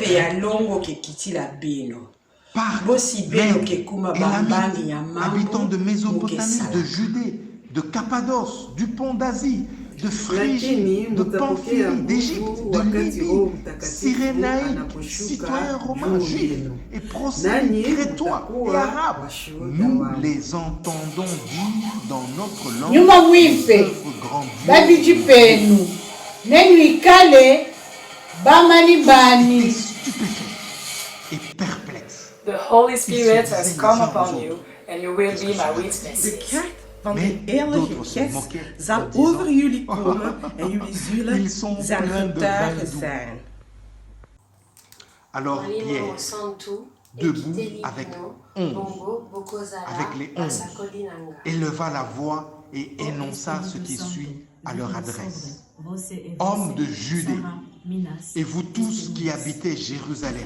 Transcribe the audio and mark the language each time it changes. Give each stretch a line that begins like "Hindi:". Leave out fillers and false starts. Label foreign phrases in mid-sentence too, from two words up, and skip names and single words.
French: Par habitants de Mésopotamie, de Judée, de Cappadoce, du pont d'Asie, de Phrygie, de Pamphylie, d'Égypte, de Libye, Cyrénaïque, citoyens romains, juifs et prosélytes, crétois et arabes. Nous les entendons dire dans notre langue œuvre grandiose. Ils étaient stupéfaits et perplexes.
English: The Holy Spirit has come upon you, and you will be my witnesses.
Dutch: Van de Heilige Geest zal
French: disant,
Dutch: over jullie komen en jullie zullen zijn getuigen zijn.
French: Alors Pierre, debout avec les 11, éleva la voix et énonça ce qui suit à leur adresse. Hommes de Judée, et vous tous qui habitez Jérusalem,